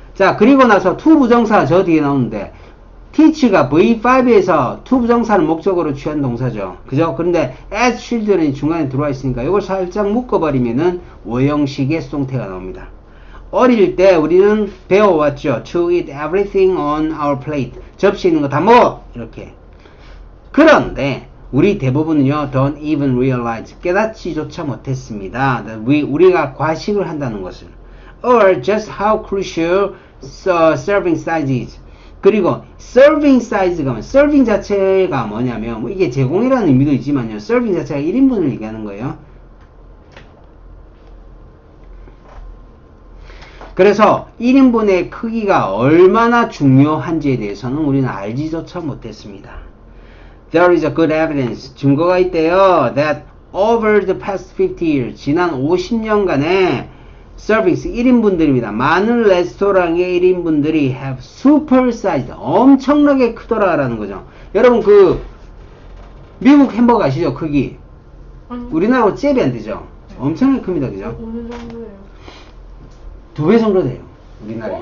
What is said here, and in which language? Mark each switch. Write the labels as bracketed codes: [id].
[ko] 자, 그리고 나서 to 부정사 저 뒤에 나오는데 teach가 V5에서 to 부정사를 목적으로 취한 동사죠. 그죠? 그런데 as children이 중간에 들어와 있으니까 이걸 살짝 묶어버리면은 오형식의 수동태가 나옵니다. 어릴 때 우리는 배워왔죠. [en] To eat everything on our plate. [ko] 접시에 있는 거 다 먹어! 이렇게. 그런데 우리 대부분은요 [en] don't even realize, [ko] 깨닫지조차 못했습니다. 우리가 과식을 한다는 것을. [en] Or just how crucial serving size is. [ko] 그리고 serving size가 serving 자체가 뭐냐면 뭐 이게 제공이라는 의미도 있지만요. serving 자체가 1인분을 얘기하는 거예요. 그래서 1인분의 크기가 얼마나 중요한지에 대해서는 우리는 알지조차 못했습니다. [en] There is a good evidence. [ko] 증거가 있대요. [en] That over the past 50 years, [ko] 지난 50년간의 [en] servings, [ko] 1인분들입니다. 많은 레스토랑의 1인분들이 [en] have super sized, [ko] 엄청나게 크더라라는 거죠. 여러분 미국 햄버거 아시죠? 크기. 우리나라하고 잽이 안 되죠. 엄청나게 큽니다. 그죠? 어느 정도예요? 2배 정도 돼요. 우리나라에.